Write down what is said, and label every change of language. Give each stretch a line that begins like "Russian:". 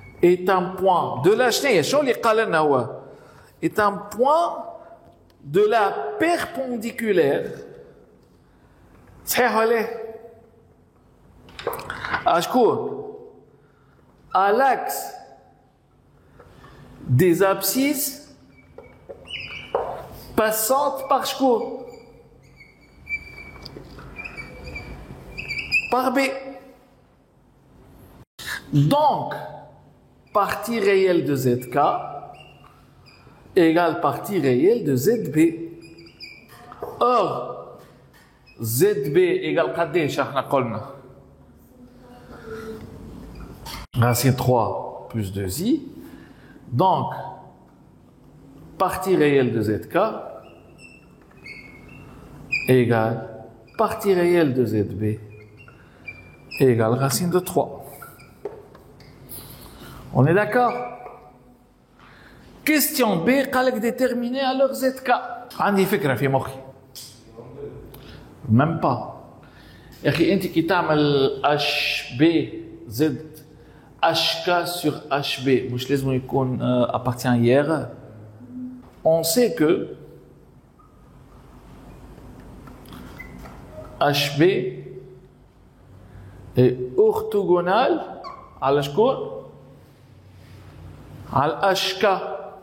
French: est un point de la
Arabic: شنو شنو اللي قال لنا هو
French: est un point de la perpendiculaire
Arabic: صحيح ولا اشكون
French: à l'axe des abscisses passantes par شكون par B. Donc, partie réelle de ZK égale partie réelle de ZB. Or, ZB égale
Arabic: قداش احنا قلنا؟
French: Racine 3 plus 2i. Donc, partie réelle de ZK égale partie réelle de ZB égale racine de 3. On est d'accord? Question B,
Arabic: قال لك
French: déterminer alors ZK.
Arabic: عندي فكرة في مخي.
French: Même pas.
Arabic: يا أخي أنت كي تعمل HB Z HK sur HB مش لازم يكون appartient hier.
French: On sait que HB est orthogonal
Arabic: على شكون؟ على
French: HK.